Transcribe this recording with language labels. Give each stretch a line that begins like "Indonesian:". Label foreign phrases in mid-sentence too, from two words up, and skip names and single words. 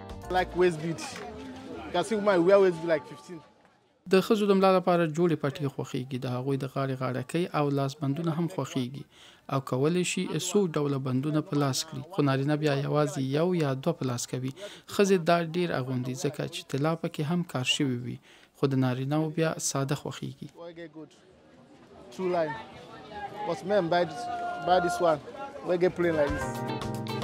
Pashto: د ښځو د ملا لپاره جوړې پټۍ خوښیږي. د هغوی د غاړې غاړکۍ او لاس بندونه هم خوښیږي او کولی شي څو ډوله بندونه په لاس کړي، خو نارینه بیا یوازې یو یا دوه په لاس کوي. ښځې دا ډیر اغوندي ځکه چې طلا پکې هم کار شوی وي، خو د نارینه‌و بیا ساده خوښیږي.
English: But men buy this one, we get plain like this.